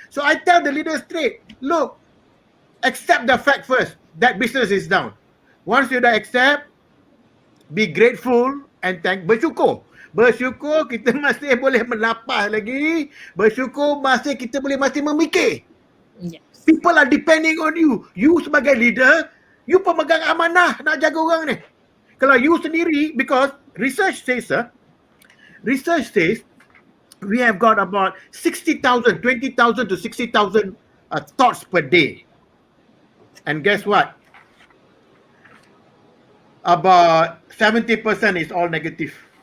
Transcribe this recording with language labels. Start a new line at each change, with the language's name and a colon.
English: So I tell the leaders straight, look, accept the fact first that business is down. Once you dah accept, be grateful and bersyukur.
Malay: Bersyukur kita masih boleh menapas lagi. Bersyukur kita boleh masih memikir.
English: Yes. People are depending on you.
Malay: You sebagai leader, you pemegang amanah nak jaga orang ni. Kalau you sendiri,
English: because research says we have got about 20,000 to 60,000 thoughts per day. And guess what? About 70% is all negative.